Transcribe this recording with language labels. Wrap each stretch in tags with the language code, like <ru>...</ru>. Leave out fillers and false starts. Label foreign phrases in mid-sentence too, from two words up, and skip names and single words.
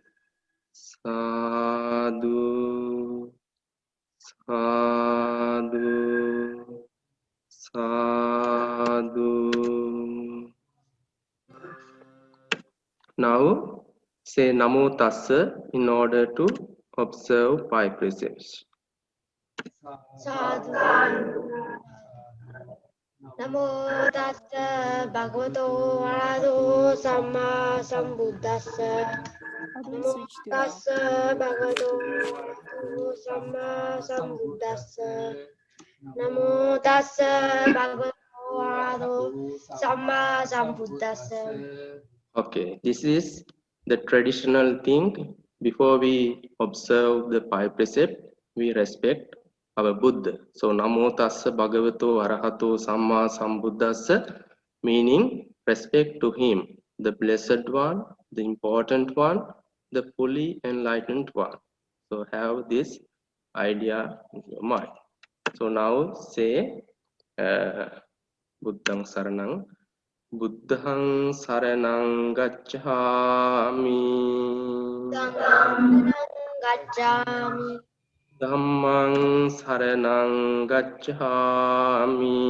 <pi>Sadhu, sadhu, sadhu.</pi> <en>Now say</en> <pi>Namo Tassa</pi> <en>in order to observe 5 precepts.</en> <pi>Sadhu. Namo tassa bhagavato arahato samma sambuddhassa.</pi> <en>How do we</en> <pi>Namo</pi> <en>switch to</en> <pi>tassa bhagavato arahato samma sambuddhassa. Namo tassa bhagavato arahato samma sambuddhassa.</pi> <en>Okay, this is the traditional thing. Before we observe the 5 precepts, we respect our Buddha.</en> <pi>So Namo Tassa Bhagavato Arahato Samma Sambuddhassa,</pi> <en>meaning respect to him, the blessed one, the important one, the fully enlightened one. So have this idea in your mind. So now say</en> <pi>Buddhang Saranang. Buddhang saranang gacchami. Saranang gacchami. Dhammang saranang gacchami.</pi>